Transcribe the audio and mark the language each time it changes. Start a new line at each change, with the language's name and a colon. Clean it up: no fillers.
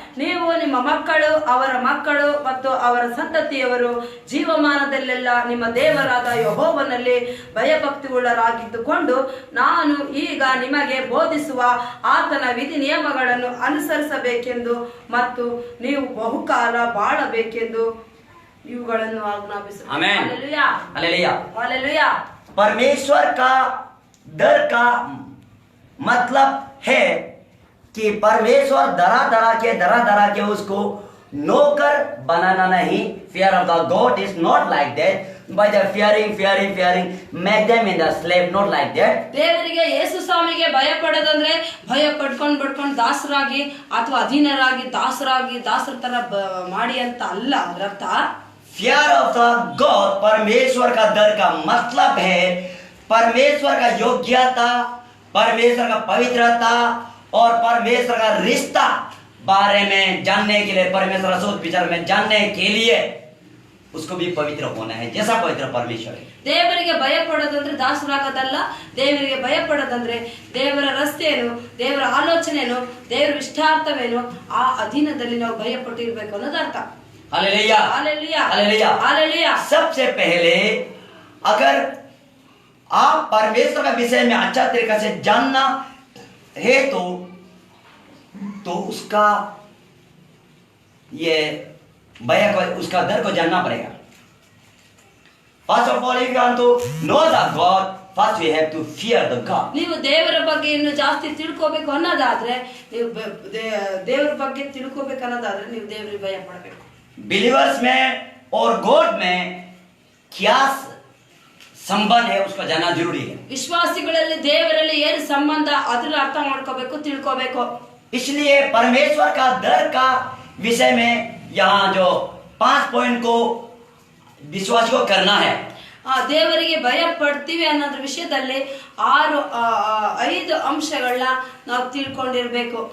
Kannada: ನೀವು ನಿಮ್ಮ ಮಕ್ಕಳು, ಅವರ ಮಕ್ಕಳು ಮತ್ತು ಅವರ ಸಂತತಿಯವರು ಜೀವಮಾನದಲ್ಲೆಲ್ಲ ನಿಮ್ಮ ದೇವರಾದ ಯೆಹೋವನಲ್ಲಿ ಭಯಭಕ್ತಿಯುಳ್ಳರಾಗಿದ್ದುಕೊಂಡು ನಾನು ಈಗ ನಿಮಗೆ ಬೋಧಿಸುವ ಆತನ ವಿಧಿ ನಿಯಮಗಳನ್ನು ಅನುಸರಿಸಬೇಕೆಂದು ಮತ್ತು ನೀವು ಬಹುಕಾಲ ಬಾಳಬೇಕೆಂದು ಇವುಗಳನ್ನು ಆಜ್ಞಾಪಿಸುತ್ತೇನೆ. ಆಮೆನ್. ಹಲ್ಲೆಲೂಯಾ.
Hindi: हालेलुया. हालेलुया. परमेश्वर का डर का मतलब है कि परमेश्वर डरा डरा के उसको नौकर बनाना नहीं.
English: Fear of the God is not like that. By the fearing, make them in the slave, not like that.
Kannada: ದೇವರಿಗೆ ಯೇಸು ಸ್ವಾಮಿಗೆ ಭಯ ಪಡೋದಂದ್ರೆ ಭಯ ಪಡ್ಕೊಂಡು ದಾಸರಾಗಿ ಅಥವಾ ಅಧೀನರಾಗಿ ದಾಸರ ತರ ಮಾಡಿ ಅಂತ ಅಲ್ಲ. ಅದರ ಅರ್ಥ
English: Fear of the God,
Hindi: परमेश्वर का डर का मतलब है परमेश्वर का योग्यता, परमेश्वर का पवित्रता और परमेश्वर का रिश्ता बारे में जानने के लिए, परमेश्वर का सोच विचार में जानने के लिए उसको भी पवित्र होना है, जैसा पवित्र परमेश्वर है.
Kannada: ದೇವರಿಗೆ ಭಯ ಪಡೋದಂದ್ರೆ ದಾಸರಾಗೋದಲ್ಲ. ದೇವರಿಗೆ ಭಯ ಪಡೋದಂದ್ರೆ ದೇವರ ರಸ್ತೆಯನ್ನು, ದೇವರ ಆಲೋಚನೆಯನ್ನು, ದೇವರ ಇಷ್ಟಾರ್ಥವೇನು ಆ ಅಧೀನದಲ್ಲಿ ನಾವು ಭಯ ಪಟ್ಟಿರ್ಬೇಕು ಅನ್ನೋದು ಅರ್ಥ.
Hindi: हालेलुया. हालेलुया. हालेलुया. हालेलुया. सबसे पहले अगर आप परमेश्वर का विषय में अच्छा तरीके से जानना है तो उसका ये भय को, उसका डर को जानना पड़ेगा.
English: First of all, if you want to know the God, first we have to fear the God.
Kannada: ನೀವು ದೇವರ ಬಗ್ಗೆ ಇನ್ನು ಜಾಸ್ತಿ ತಿಳ್ಕೋಬೇಕು ಅನ್ನೋದಾದ್ರೆ, ನೀವು ದೇವರ ಬಗ್ಗೆ ತಿಳ್ಕೋಬೇಕು ಅನ್ನೋದಾದ್ರೆ ನೀವು ದೇವರಿಗೆ ಭಯ ಪಡಬೇಕು.
Hindi: बिलीवर्स में और गॉड में क्या संबंध है उसको जानना जरूरी है.
Kannada: ವಿಶ್ವಾಸಿಗಳಲ್ಲಿ ದೇವರಲ್ಲಿ ಏನು ಸಂಬಂಧ ಅದನ್ನ ಅರ್ಥ ಮಾಡ್ಕೋಬೇಕು, ತಿಳ್ಕೋಬೇಕು.
Hindi: इसलिए परमेश्वर का डर का विषय में यहाँ जो 5 पॉइंट को विश्वास को करना है.
Kannada: ದೇವರಿಗೆ ಭಯ ಪಡ್ತೀವಿ ಅನ್ನೋದ್ರ ವಿಷಯದಲ್ಲಿ 5 ಅಂಶಗಳನ್ನ ನಾವು ತಿಳ್ಕೊಂಡಿರ್ಬೇಕು.